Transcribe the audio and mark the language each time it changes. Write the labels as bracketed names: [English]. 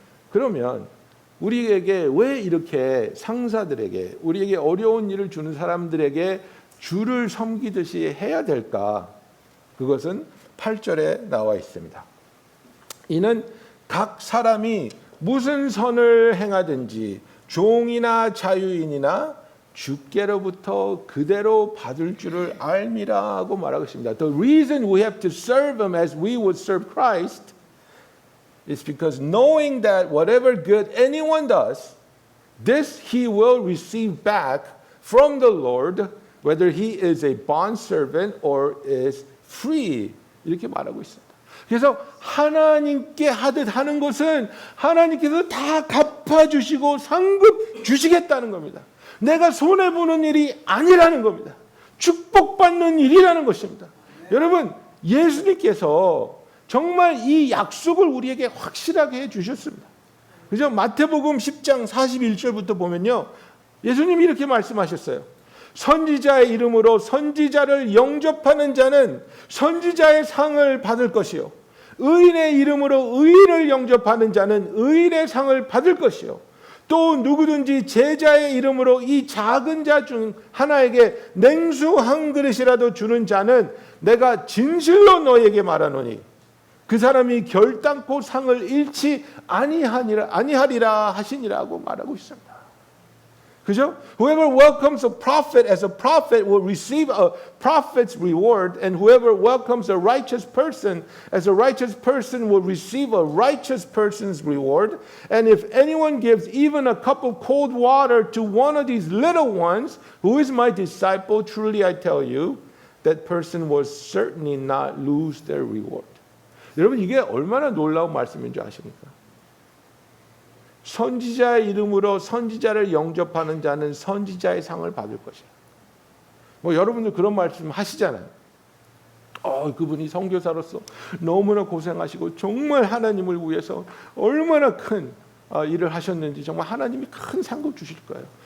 [Korean] 그러면 우리에게 왜 이렇게 상사들에게 우리에게 어려운 일을 주는 사람들에게 주를 섬기듯이 해야 될까? 그것은 8절에 나와 있습니다. 이는 각 사람이 무슨 선을 행하든지 종이나 자유인이나 주께로부터 그대로 받을 줄을 알미라 하고 말하고 있습니다. [English] The reason we have to serve Him as we would serve Christ is because knowing that whatever good anyone does, this he will receive back from the Lord, whether he is a bondservant or is free. [Korean] 이렇게 말하고 있습니다. 그래서 하나님께 하듯 하는 것은 하나님께서 다 갚아주시고 상급 주시겠다는 겁니다. 내가 손해보는 일이 아니라는 겁니다. 축복받는 일이라는 것입니다. 여러분 예수님께서 정말 이 약속을 우리에게 확실하게 해주셨습니다. 그죠? 마태복음 10장 41절부터 보면요. 예수님이 이렇게 말씀하셨어요. 선지자의 이름으로 선지자를 영접하는 자는 선지자의 상을 받을 것이요. 의인의 이름으로 의인을 영접하는 자는 의인의 상을 받을 것이요. 또 누구든지 제자의 이름으로 이 작은 자 중 하나에게 냉수 한 그릇이라도 주는 자는 내가 진실로 너에게 말하노니 그 사람이 결단코 상을 잃지 아니하리라 하시니라고 말하고 있습니다. 그죠? [English] Whoever welcomes a prophet as a prophet will receive a prophet's reward, and whoever welcomes a righteous person as a righteous person will receive a righteous person's reward. And if anyone gives even a cup of cold water to one of these little ones, who is my disciple, truly I tell you, that person will certainly not lose their reward. [Korean] 여러분 이게 얼마나 놀라운 말씀인 줄 아십니까? 선지자의 이름으로 선지자를 영접하는 자는 선지자의 상을 받을 것이라. 여러분들 그런 말씀 하시잖아요. 그분이 선교사로서 너무나 고생하시고 정말 하나님을 위해서 얼마나 큰 일을 하셨는지 정말 하나님이 큰 상급 주실 거예요.